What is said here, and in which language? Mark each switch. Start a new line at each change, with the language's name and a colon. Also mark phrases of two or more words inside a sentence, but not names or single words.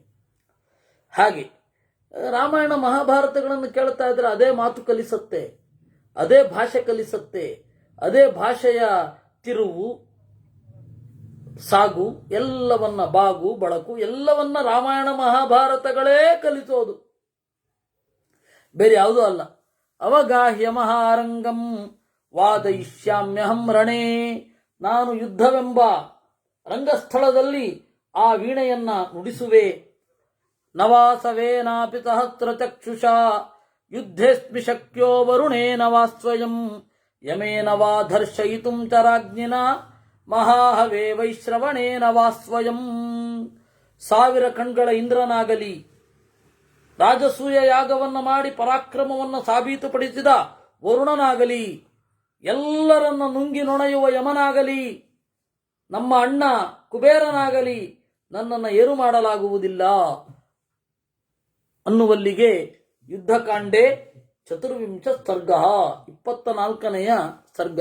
Kannada: ಹಾಗೆ ರಾಮಾಯಣ ಮಹಾಭಾರತಗಳನ್ನು ಕೇಳ್ತಾ ಇದ್ರೆ ಅದೇ ಮಾತು ಕಲಿಸತ್ತೆ, ಅದೇ ಭಾಷೆ ಕಲಿಸತ್ತೆ, ಅದೇ ಭಾಷೆಯ ತಿರುವು ಸಾಗು ಎಲ್ಲವನ್ನ, ಬಾಗು ಬಳಕು ಎಲ್ಲವನ್ನ ರಾಮಾಯಣ ಮಹಾಭಾರತಗಳೇ ಕಲಿಸೋದು, ಬೇರೆ ಯಾವುದೂ ಅಲ್ಲ.
Sanskrit: ಅವಗಾಹ್ಯ ಮಹಾರಂಗಂ ವಾದಯಿಷ್ಯಾಮ್ಯಹಂ ರಣೇ,
Kannada: ನಾನು ಯುದ್ಧವೆಂಬ ರಂಗಸ್ಥಳದಲ್ಲಿ ಆ ವೀಣೆಯನ್ನ ನುಡಿಸುವೆ.
Sanskrit: ನವಾಸವೇನಾಪಿ ಸಹಸ್ರ ಚಕ್ಷುಷಾ ಯುದ್ಧೇಸ್ಮಿ ಶಕ್ಯೋ ವರುಣೇನ ವಾ ಸ್ವಯಂ ಯಮೇನ ವಾ ಧರ್ಷಯಿತುಂ ಚ ರಾಜ್ಞಿನ ಮಹಾಹವೇ ವೈಶ್ರವಣೇನ ವಾ ಸ್ವಯಂ.
Kannada: 1000 ಕಣ್ಗಳ ಇಂದ್ರನಾಗಲಿ, ರಾಜಸೂಯ ಯಾಗವನ್ನು ಮಾಡಿ ಪರಾಕ್ರಮವನ್ನು ಸಾಬೀತುಪಡಿಸಿದ ವರುಣನಾಗಲಿ, ಎಲ್ಲರನ್ನ ನುಂಗಿ ನೊಣೆಯುವ ಯಮನಾಗಲಿ, ನಮ್ಮ ಅಣ್ಣ ಕುಬೇರನಾಗಲಿ ನನ್ನನ್ನು ಏರು ಮಾಡಲಾಗುವುದಿಲ್ಲ ಅನ್ನುವಲ್ಲಿಗೆ ಯುದ್ಧಕಾಂಡೆ 24 ಸರ್ಗ, 24ನೆಯ ಸರ್ಗ.